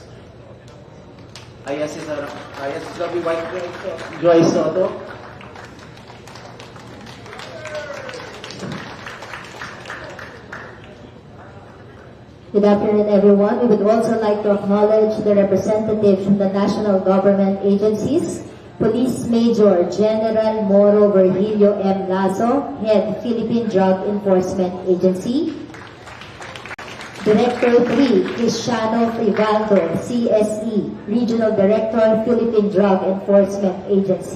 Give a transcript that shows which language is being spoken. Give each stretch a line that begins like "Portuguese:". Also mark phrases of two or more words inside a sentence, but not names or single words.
English: Ayas is lovely white Joy Soto. Good afternoon, everyone. We would also like to acknowledge the representatives from the national government agencies. Police Major General Moro Virgilio M. Lazo, Head Philippine Drug Enforcement Agency. Director 3, Cristiano Frivaldo, CSE, Regional Director, Philippine Drug Enforcement Agency.